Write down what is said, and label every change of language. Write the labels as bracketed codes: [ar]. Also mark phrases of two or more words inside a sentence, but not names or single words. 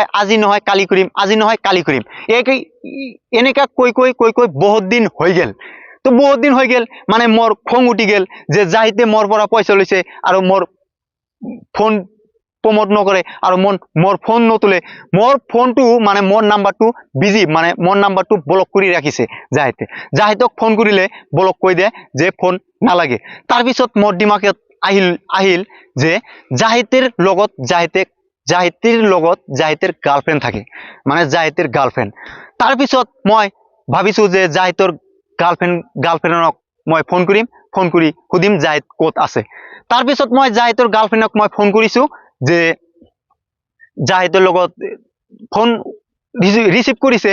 [as] আজি নহয় কালি কৰিম আজি নহয় কালি কৰিম এনেকা কৈ বহুত দিন হৈ গেল তো বহুত দিন হৈ গেল মানে মোৰ খং উঠি গেল যে জাহিদে মোৰ পৰা পইচা লৈছে আৰু মোৰ ফোন প্ৰমোট নকৰে আৰু মোৰ ফোন নতুলে মোৰ ফোনটো মানে মোৰ নাম্বাৰটো বিজি মানে মোৰ নাম্বাৰটো ব্লক কৰি ৰাখিছে জাহিদক ফোন কৰিলে ব্লক কৈ দিয়ে যে ফোন নালাগে তাৰ পিছত মোৰ দিমাগত আহিল যে জাহিদের লগত জাহিদের গার্লফ্রেন্ড থাকে মানে জাহিদের গার্লফ্রেন্ড তাৰ পিছত মই ভাবিছো যে জাহিদৰ গার্লফ্রেন্ডক মই ফোন কৰিম ফোন কৰি সুধিম জাহিদ ক'ত আছে। তাৰপিছত মই জাহিদৰ গাৰ্লফ্ৰেণ্ডক মই ফোন কৰিছোঁ যে জাহিদৰ লগত ফোন ৰিচিভ কৰিছে।